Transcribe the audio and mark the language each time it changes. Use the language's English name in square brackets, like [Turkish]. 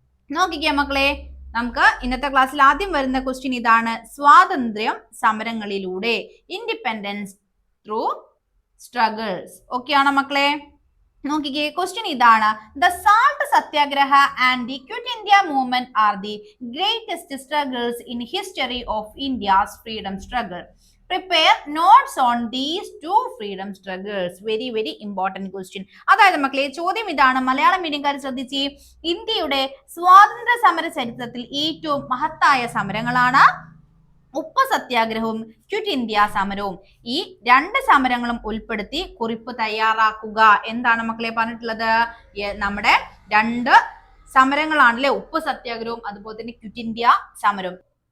[Malayalam] നോക്കിക്കേ മക്കളെ, നമുക്ക് ഇന്നത്തെ ക്ലാസ്സിൽ ആദ്യം വരുന്ന ക്വസ്റ്റ്യൻ ഇതാണ്: സ്വാതന്ത്ര്യം സമരങ്ങളിലൂടെ, [English] Independence through struggles. [Malayalam] ഓക്കെ ആണോ മക്കളെ? നോക്കിക്കേ, ക്വസ്റ്റ്യൻ ഇതാണ്: [English] The Salt Satyagraha and the Quit India Movement are the greatest struggles in history of India's freedom struggle. Prepare notes on these two freedom struggles. Very important question. [Malayalam] അതായത് മക്കളെ, ചോദ്യം ഇതാണ്, മലയാളം മീഡിയംകാർ ശ്രദ്ധിച്ച്. ഇന്ത്യയുടെ സ്വാതന്ത്ര്യ സമര ചരിത്രത്തിൽ ഏറ്റവും മഹത്തായ സമരങ്ങളാണ് ഉപ്പ് സത്യാഗ്രഹവും ക്വിറ്റ് ഇന്ത്യ സമരവും. ഈ രണ്ട് സമരങ്ങളും ഉൾപ്പെടുത്തി കുറിപ്പ് തയ്യാറാക്കുക. എന്താണ് മക്കളെ പറഞ്ഞിട്ടുള്ളത്? നമ്മുടെ രണ്ട് സമരങ്ങളാണല്ലേ, ഉപ്പ് സത്യാഗ്രഹവും അതുപോലെ തന്നെ ക്വിറ്റ് ഇന്ത്യ സമരവും.